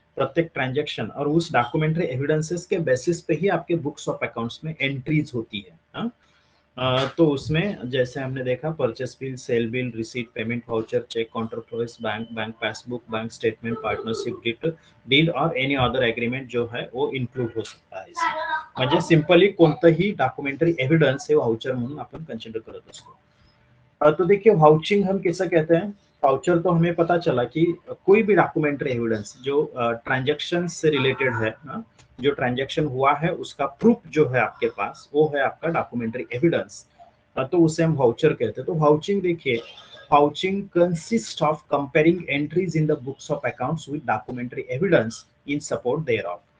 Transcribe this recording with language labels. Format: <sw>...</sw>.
<hi>प्रत्येक ट्रांजैक्शन और उस डॉक्यूमेंट्री एविडेंसेस के बेसिस पे ही आपके बुक्स ऑफ अकाउंट्स में एंट्रीज होती है। तो उसमें जैसे हमने देखा purchase bill, cell bill, receipt, payment voucher, check, काउंटरफॉइस, bank passbook, bank statement, partnership deed और एनी अदर एग्रीमेंट जो है वो इंक्लूड हो सकता है इसमें।</hi> <mr>म्हणजे सिंपली कोणतंही डॉक्यूमेंट्री एविडेंस हे वाउचर म्हणून आपण कंसिडर करत असतो।</mr> <hi>तो देखिए वाउचिंग हम किसे कहते हैं। वाउचर तो हमें पता चला कि कोई भी डॉक्यूमेंट्री एविडेंस जो ट्रांजैक्शन से रिलेटेड है, जो ट्रांजैक्शन हुआ है उसका प्रूफ जो है आपके पास, वो है आपका डॉक्यूमेंट्री एविडेंस, तो उसे हम वाउचर कहते हैं। तो वाउचिंग देखिए,</hi> <en>Vouching consist of comparing entries in the books of accounts with documentary evidence in support thereof.</en>